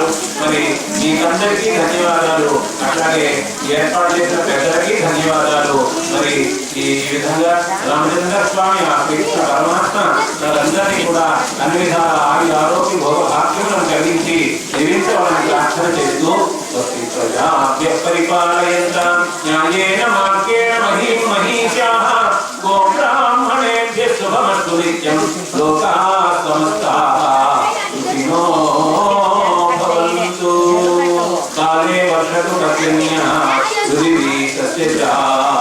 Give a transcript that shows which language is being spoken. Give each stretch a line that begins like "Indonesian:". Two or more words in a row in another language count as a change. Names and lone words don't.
Telugu: మరి మీకందరికీ ధన్యవాదాలు. అట్లాగే ఏర్పాటు చేసిన పెద్దలకి ధన్యవాదాలు. మరి ఈ విధంగా రామచంద్ర స్వామి ఆ కృష్ణ పరమాత్మ వాళ్ళందరినీ కూడా అన్ని విధాల ఆగి ఆరోగ్య భోగ భాగ్యములను కలిగించి జీవించవాలని ప్రార్థన చేస్తూ
Sanskrit: పరిపాలయంతాం న్యాయేన మార్గేణ మహీం మహీషాః గోబ్రాహ్మణేభ్య శుభమస్తు నిత్యం లోకాః సమస్తాః సుఖినో భవంతు. కాలే వర్షతు పర్జన్యః పృథివీ సస్యశ్యామలా